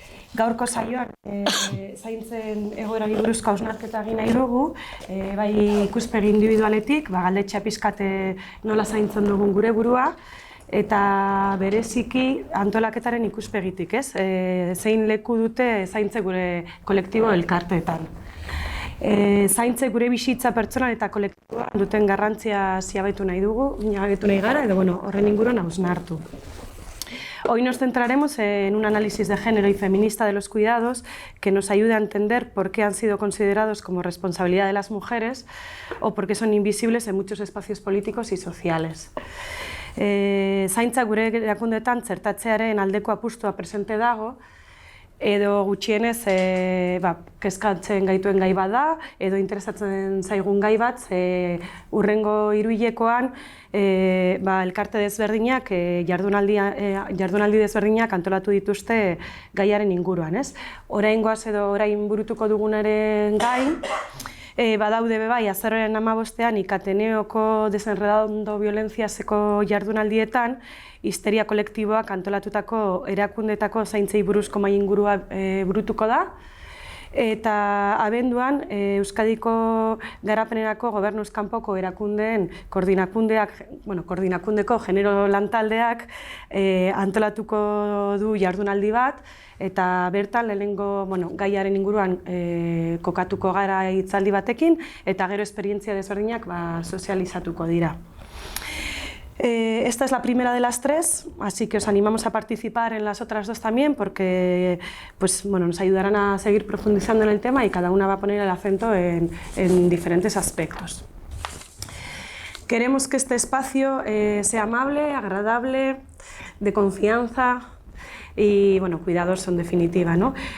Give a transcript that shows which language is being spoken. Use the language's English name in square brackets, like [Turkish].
[Basque] Gaurko saioan zaintzen egoerari buruzko hausnarketa egin nahi dugu, bai ikuspegi individualetik, galdetxea pixkat nola zaintzen dugun gure burua, eta bereziki antolaketaren ikuspegitik, ez? Zein leku dute zaintze gure kolektibo elkarteetan. Zaintze gure bizitza pertsonal eta kolektiboan duten garrantzia ziabetu nahi dugu, ziabetu nahi gara, edo horren inguruan hausnartu. [Spanish] Hoy nos centraremos en un análisis de género y feminista de los cuidados que nos ayude a entender por qué han sido considerados como responsabilidad de las mujeres o por qué son invisibles en muchos espacios políticos y sociales. [Basque] Zaintza gure erakundeetan txertatzearen aldeko apustua presente dago, edo gutxienez kezkatzen gaituen gai bat da, edo interesatzen zaigun gai bat, hurrengo hiruhilekoan elkarte desberdinak, jardunaldi desberdinak antolatu dituzte gaiaren inguruan. Oraingoaz edo orain burutuko dugunaren gain, badaude bai, azaroaren 15ean Ikateneoko desenredando violentziazeko jardunaldietan histeria kolektiboak antolatutako erakundetako zaintzei buruzko mahai ingurua burutuko da, eta abenduan Euskadiko garapenerako gobernuz kanpoko erakundeen koordinakundeko genero lantaldeak antolatuko du jardunaldi bat, eta bertan lehenengo gaiaren inguruan kokatuko gara hitzaldi batekin, eta gero esperientzia desberdinak sozializatuko dira. [Spanish] Esta es la primera de las tres, así que os animamos a participar en las otras dos también, porque nos ayudarán a seguir profundizando en el tema y cada una va a poner el acento en diferentes aspectos. Queremos que este espacio sea amable, agradable, de confianza y cuidadoso en definitiva, ¿no?